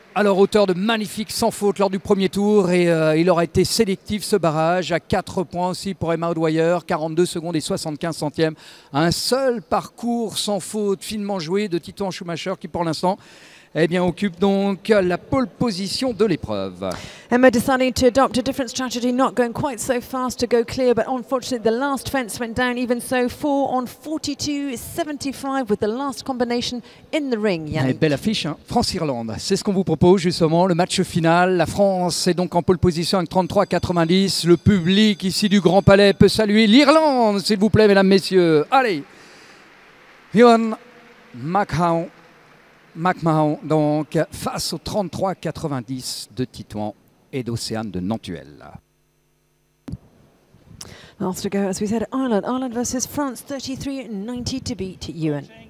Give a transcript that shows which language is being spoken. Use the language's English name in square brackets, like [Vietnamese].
[French] Alors auteur de magnifiques sans faute lors du premier tour et il aura été sélectif ce barrage à 4 points aussi pour Emma O'Dwyer, 42 secondes et 75 centièmes. Un seul parcours sans faute finement joué de Titouan Schumacher qui pour l'instant occupe donc la pole position de l'épreuve. [English] Emma deciding to adopt a different strategy, not going quite so fast to go clear, but unfortunately the last fence went down. Even so, 4 on 42.75 with the last combination in the ring. [French] Belle affiche, hein. France-Irlande, c'est ce qu'on vous propose justement, le match final. La France est donc en pole position avec 33,90. Le public ici du Grand Palais peut saluer l'Irlande, s'il vous plaît, mesdames, messieurs. Allez, Ewan McMahon, donc face au 33,90 de Titouan et d'Océane de Nantuel. [English] Last to go, as we said, Ireland versus France, 33.90 to beat Ewan.